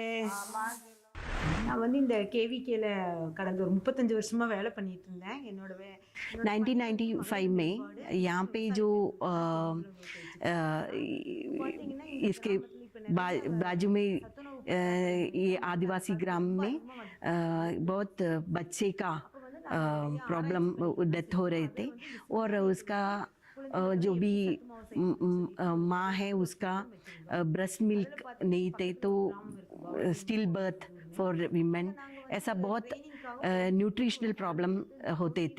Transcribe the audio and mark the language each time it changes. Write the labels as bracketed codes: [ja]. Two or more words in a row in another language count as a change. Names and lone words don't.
[ta] நான் வந்து இந்த கேவிகேல கடந்த ஒரு 35 வருஷமாக வேலை பண்ணிட்டு இருந்தேன். என்னோட [hi] 1995 में यहाँ पे जो इसके बाजू में ये आदिवासी ग्राम में बहुत बच्चे का प्रॉब्लम डेथ हो रहे थे, और उसका जो भी माँ है उसका [en] breast milk [hi] नहीं थे, तो [en] still birth for women, [hi] ऐसा बहुत [en] nutritional problem [hi] होते थे।